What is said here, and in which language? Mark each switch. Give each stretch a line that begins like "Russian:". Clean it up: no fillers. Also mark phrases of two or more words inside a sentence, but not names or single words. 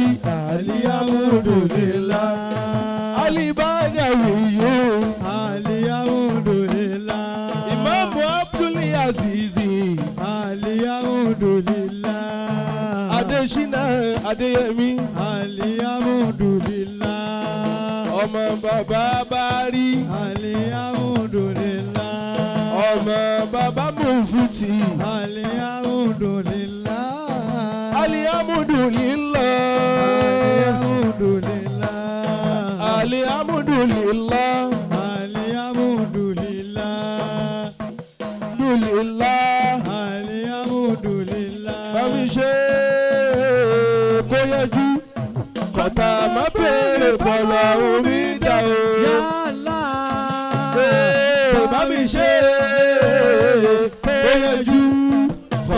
Arabic: الحمد لله.
Yoruba: Al-Bagawy yo.
Arabic: الحمد لله. Imam Abdul Azeez. الحمد لله. Adeshina, Adeyemi. الحمد لله.
Yoruba: Ọmọ bàbá Bari.
Arabic: الحمد لله.
Yoruba: Ọmọ bàbá Mufuti.
Arabic: الحمد لله. الحمد لله. الحمد لله. الحمد لله. الحمد لله. الحمد لله. الحمد لله.
Yoruba: Bàbí ṣe kó yẹjú. Kọ̀tà má bèrè bọ̀lọ̀ omi dà o.
Arabic: يا الله.
Yoruba: Bàbí ṣe kó yẹjú.